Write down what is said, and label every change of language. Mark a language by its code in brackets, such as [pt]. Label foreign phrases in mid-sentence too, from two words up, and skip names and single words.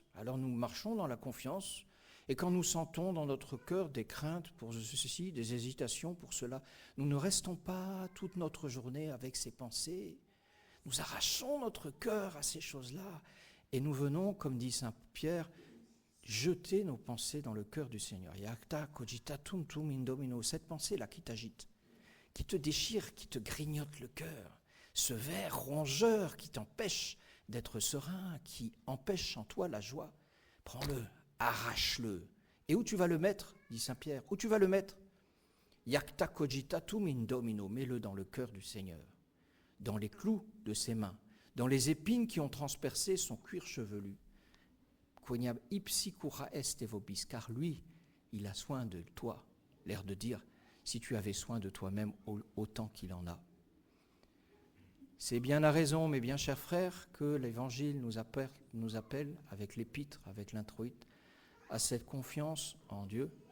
[fr] Alors nous marchons dans la confiance. Et quand nous sentons dans notre cœur des craintes pour ceci, des hésitations pour cela, nous ne restons pas toute notre journée avec ces pensées. Nous arrachons notre cœur à ces choses-là et nous venons, comme dit saint Pierre, jeter nos pensées dans le cœur du Seigneur. [la] Iacta cogitatum tum in domino, [fr] cette pensée-là qui t'agite, qui te déchire, qui te grignote le cœur, ce ver rongeur qui t'empêche d'être serein, qui empêche en toi la joie, prends-le. Arrache-le. Et où tu vas le mettre, dit saint Pierre, où tu vas le mettre? [la] Iacta cogitatum in domino, [fr] mets-le dans le cœur du Seigneur, dans les clous de ses mains, dans les épines qui ont transpercé son cuir chevelu. [la] Quoniam ipsi cura est vobis, [fr] car lui, il a soin de toi, l'air de dire, si tu avais soin de toi-même autant qu'il en a. C'est bien la raison, mes bien chers frères, que l'Évangile nous appelle avec l'épître, avec l'introïte, à cette confiance en Dieu.